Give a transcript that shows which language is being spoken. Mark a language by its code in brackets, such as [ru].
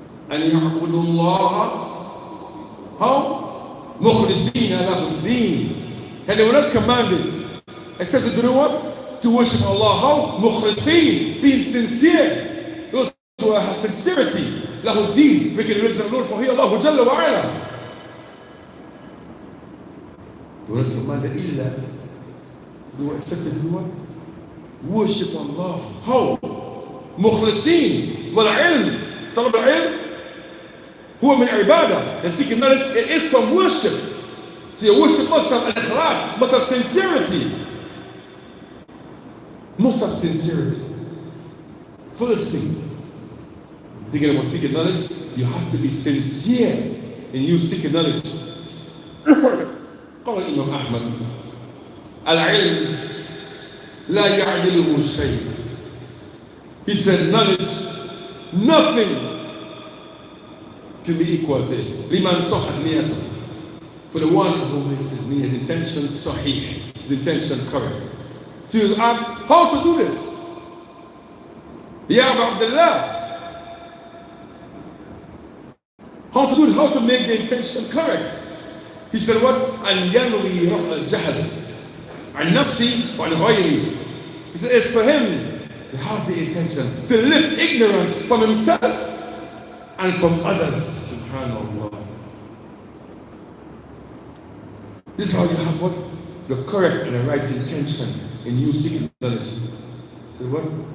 [ar] أَنْ يَعْبُدُوا اللَّهَ, how? مُخْلِصِينَ لَهُ الدِّينَ. [en] And they were not commanded, except to do what? To worship Allah. How? مُخْلِصِينَ, being sincere. Those who have sincerity. [ar] لَهُ الدِّينَ, [en] making the religion of the Lord for He, Allah Jalla wa Ala. They were not commanded إِلَّا, except to do what? Worship Allah. How? مخلصين. [ar] والعلم, طلب العلم هو من عبادة. [en] And seeking knowledge, it is from worship. So your worship must have al-ikhlas, must have sincerity. Must have sincerity. First thing, thinking about seeking knowledge, you have to be sincere in you seeking knowledge. [ar] قال الإمام أحمد العلم لا يعدله شيء. [en] He said knowledge, nothing can be equal to it. [ar] لمن صحت نيته, [en] for the one who makes his niyyah, his intention sahih, the intention correct. So you ask, how to do this? Ya Abu Abdullah, how to do this? How to make the intention correct? He said what? [ar] أن ينوي رفع الجهل عن نفسي وعن غيري. [en] He said it's for him to have the intention to lift ignorance from himself and from others. Subhanallah. This is how you have what? The correct and the right intention in you seeking knowledge. So what?